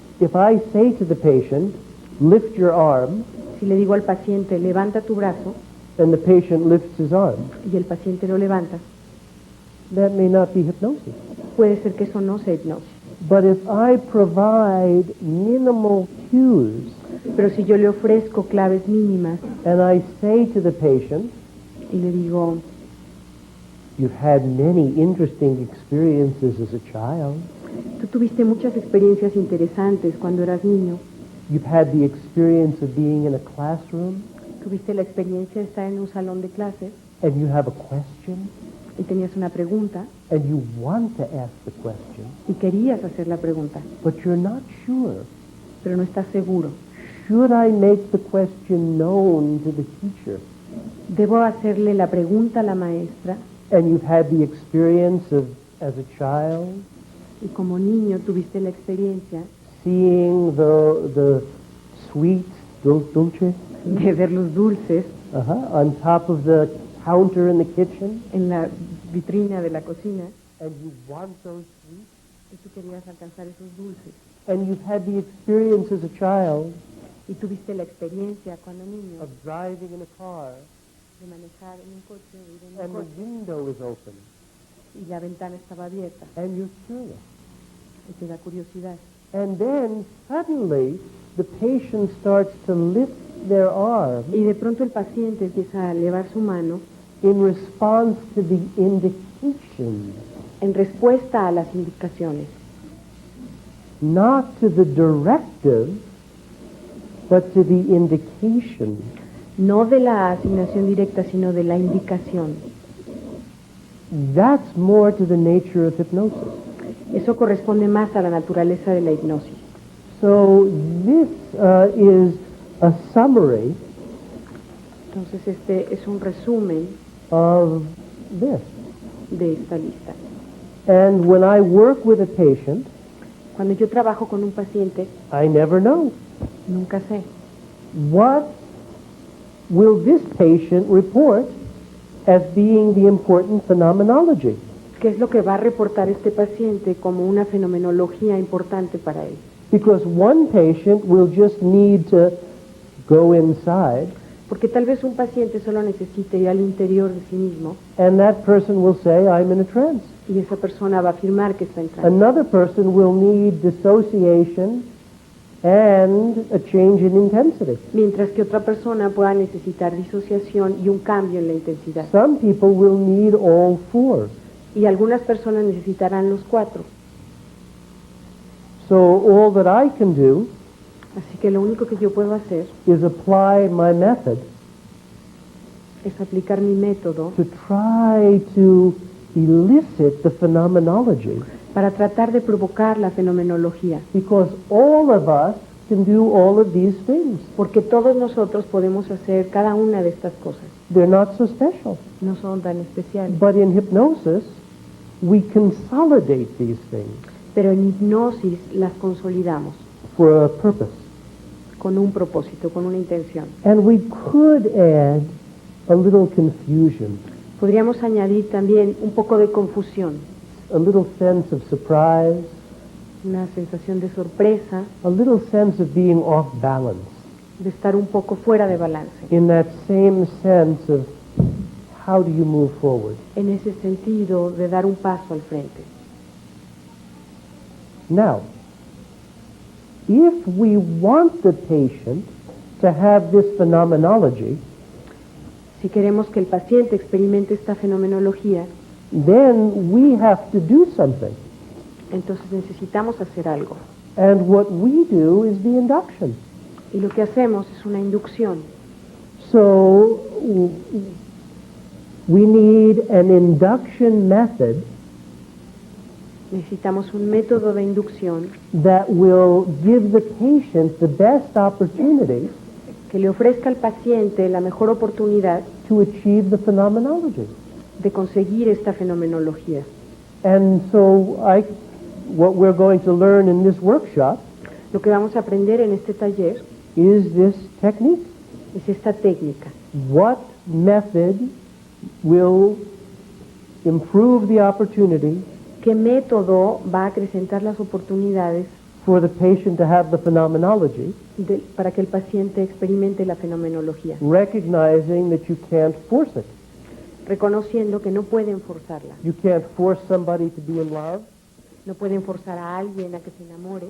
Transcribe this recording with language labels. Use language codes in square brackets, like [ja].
[en] if I say to the patient, lift your arm, [es] si le digo al paciente, levanta tu brazo, [en] and the patient lifts his arm, [es] y el paciente lo levanta, [en] that may not be hypnosis. [es] puede ser que eso no sea hipnosis. [en] But if I provide minimal cues, [es] Pero si yo le ofrezco claves mínimas [en] and I say to the patient, [es] y le digo, [en] you've had many interesting experiences as a child. [es] tú tuviste muchas experiencias interesantes cuando eras niño, [en] You've had the experience of being in a classroom, [es] tuviste la experiencia de estar en un salón de clases [en] and you have a question, [es] y tenías una pregunta [en] and you want to ask the question, [es] y querías hacer la pregunta, [en] but you're not sure. [es] pero no estás seguro. [en] Should I make the question known to the teacher? [es] ¿Debo hacerle la pregunta a la maestra? [en] And you've had the experience of, as a child, [es] Y como niño tuviste la experiencia [en] seeing the sweet dulce [es] de ver los dulces [en] on top of the counter in the kitchen, [es] en la vitrina de la cocina [en] and you want those sweets. [es] y tú querías alcanzar esos dulces. [en] And you've had the experience as a child [es] Y tuviste la experiencia cuando niño [en] of driving in a car, [es] de manejar en un coche, de ir en un [en] and the [es] coche, [en] window is open, [es] y la ventana estaba abierta [en] and you're curious. [es] y te da curiosidad. [en] And then suddenly the patient starts to lift their arm [es] Y de pronto el paciente empieza a elevar su mano [en] in response to the indications, [es] en respuesta a las indicaciones, [en] not to the directive, but to the indication. [es] no de la asignación directa, sino de la indicación. [en] That's more to the nature of hypnosis. [es] Eso corresponde más a la naturaleza de la hipnosis. [en] So this is a summary [es] Entonces este es un resumen [en] of this. [es] de esta lista. [en] And when I work with a patient, [es] Cuando yo trabajo con un paciente, [en] I never know. [es] nunca sé [en] What will this patient report as being the important phenomenology? [es] qué es lo que va a reportar este paciente como una fenomenología importante para él. [en] Because one patient will just need to go inside, [es] Porque tal vez un paciente solo necesite ir al interior de sí mismo [en] and that person will say, I'm in a trance. [es] y esa persona va a afirmar que está en trance. [en] Another person will need dissociation and a change in intensity. [es] Mientras que otra persona pueda necesitar disociación y un cambio en la intensidad. [en] Some people will need all four. [es] Y algunas personas necesitarán los cuatro. [en] So all that I can do [es] Así que lo único que yo puedo hacer [en] is apply my method [es] es aplicar mi método [en] to try to elicit the phenomenology, [es] para tratar de provocar la fenomenología. [en] because all of us can do all of these things. [es] Porque todos nosotros podemos hacer cada una de estas cosas. [en] They're not so special. [es] No son tan especiales. [en] But in hypnosis, we consolidate these things [es] Pero en hipnosis las consolidamos [en] for a purpose. [es] con un propósito, con una intención. [en] And we could add a little confusion. [es] Podríamos añadir también un poco de confusión. [en] a little sense of surprise, [es] una sensación de sorpresa, [en] a little sense of being off balance, [es] de estar un poco fuera de balance. [en] in that same sense of how do you move forward. [es] En ese sentido de dar un paso al frente. [en] Now, if we want the patient to have this phenomenology, [es] Si queremos que el paciente experimente esta fenomenología, [en] then we have to do something. [es] entonces necesitamos hacer algo. [en] And what we do is the induction. [es] Y lo que hacemos es una inducción. [en] So we need an induction method [es] Necesitamos un método de inducción [en] that will give the patient the best opportunity [es] que le ofrezca al paciente la mejor oportunidad [en] to achieve the phenomenology. [es] de conseguir esta fenomenología. [en] And so what we're going to learn in this workshop [es] Lo que vamos a aprender en este taller [en] is this technique. [es] es esta técnica. [en] What method will improve the opportunity [es] ¿Qué método va a acrecentar las oportunidades [en] for the patient to have the phenomenology, [es] para que el paciente experimente la fenomenología? [en] recognizing that you can't force it. [es] Reconociendo que no pueden forzarla. [en] You can't force somebody to be in love. [es] No pueden forzar a alguien a que se enamore.